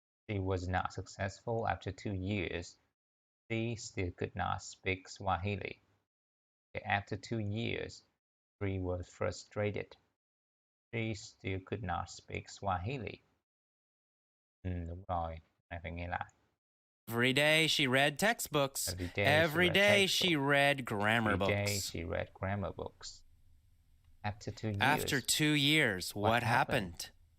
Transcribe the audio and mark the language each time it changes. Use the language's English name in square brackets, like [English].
[English] She was not successful after 2 years. She still could not speak Swahili. After 2 years, she was frustrated. She still could not speak Swahili. [Vietnamese] Đúng rồi, này phải nghe lại. [English] Every day she read textbooks. Every day she read grammar books. Every day she read grammar books. After 2 years. After 2 years, what happened?